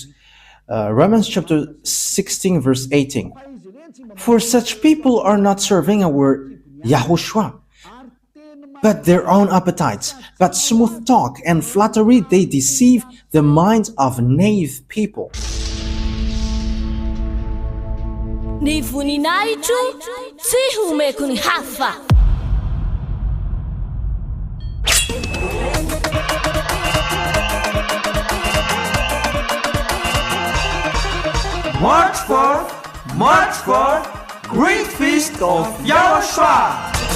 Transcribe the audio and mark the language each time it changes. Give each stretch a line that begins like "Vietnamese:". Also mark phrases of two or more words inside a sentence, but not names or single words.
English: Romans chapter 16 verse 18. For such people are not serving our YAHOSHUAH, but their own appetites. But smooth talk and flattery, they deceive the minds of naive people.
Malagasy: Ny voninahitro tsy homeko ny hafa.
English: March 4th, Great Feast of YAHOSHUAH.